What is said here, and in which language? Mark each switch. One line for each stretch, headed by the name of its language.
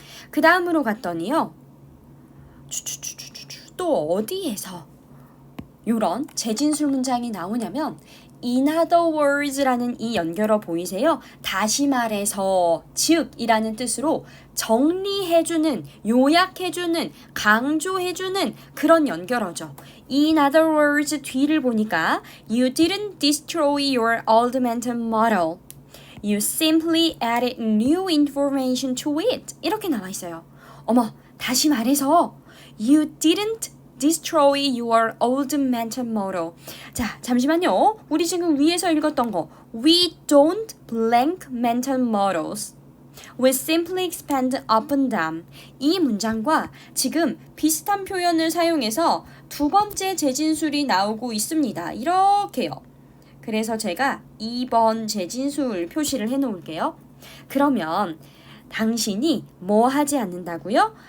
Korean: 그 다음으로 갔더니요, 또 어디에서 이런 재진술 문장이 나오냐면 in other words 라는 이 연결어 보이세요? 다시 말해서, 즉이라는 뜻으로 정리해주는, 요약해주는, 강조해주는 그런 연결어죠.
English: In other words 뒤를 보니까 You didn't destroy your old mental model. You simply added new information to it.
Korean: 이렇게 나와 있어요.
English: 어머, 다시 말해서 You didn't destroy your old mental model.
Korean: 자, 잠시만요.
English: 우리 지금 위에서 읽었던 거 We don't blank mental models. We simply expand upon them.
Korean: 이 문장과 지금 비슷한 표현을 사용해서 두 번째 재진술이 나오고 있습니다. 이렇게요. 그래서 제가 2번 재진술 표시를 해놓을게요. 그러면 당신이 뭐 하지 않는다고요?